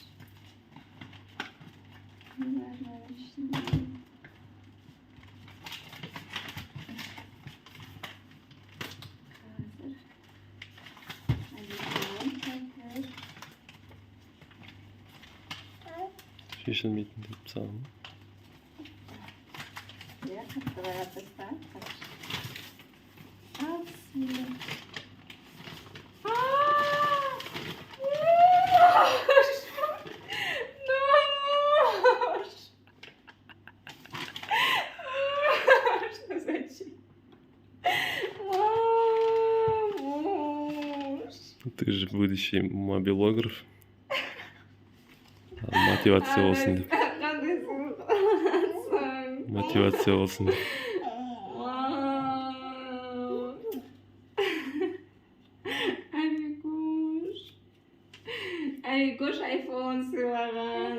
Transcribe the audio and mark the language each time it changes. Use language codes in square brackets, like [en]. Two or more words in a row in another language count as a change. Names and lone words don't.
[kk] Не бар мынаның ішінде? Шешілмейтін деп саған. [ru] Я хотела достать. Спасибо. Нож! Что зачем? Нож! Ты же будущий мобилограф. [kk] Мотивация olsun деп. Қандай сыйлық аласың? Мотивация olsun деп. Айбекош айфон сыйлаған.